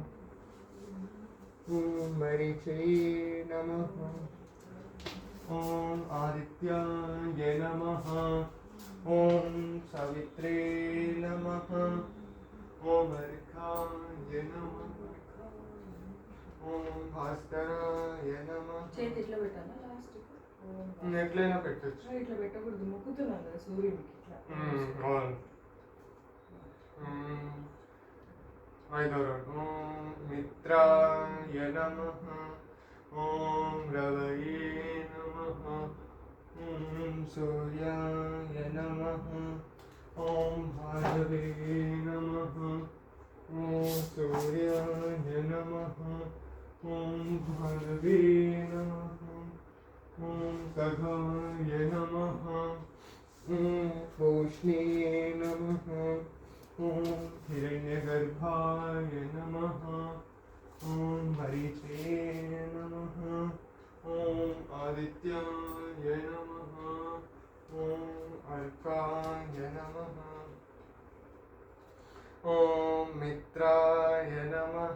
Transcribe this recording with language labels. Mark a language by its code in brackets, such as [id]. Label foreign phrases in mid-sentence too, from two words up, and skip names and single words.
[sa] ॐ मरीचये नमः। ॐ आदित्याय नमः। ॐ सवित्रे नमः। ॐ अर्काय नमः। ॐ भास्कराय नमः। [te] చేతి ఇట్లా పెట్టాలా లాస్ట్ ఎట్లయినా పెట్టచ్చు. ఇట్లా పెట్టకూడదు, మొక్కుతున్నాను కదా సూర్యుడికి ఇట్లా. అవును. ఐదవది [sa] ఓం మిత్రాయ నమః. ఓం రవయే నమః. ఓం సూర్యాయ నమః. ఓం భార్గవే నమః. ఓం సూర్యాయ నమః. ఓం భార్గవే నమః. ఓం ఖగాయ నమః. ఓం పూష్ణే నమః. ఓం हिरण्यगर्भाय नमः. ओम मरीचे नमः. ओम आदित्याय नमः. ओम अर्काय नमः. ओम मित्राय नमः.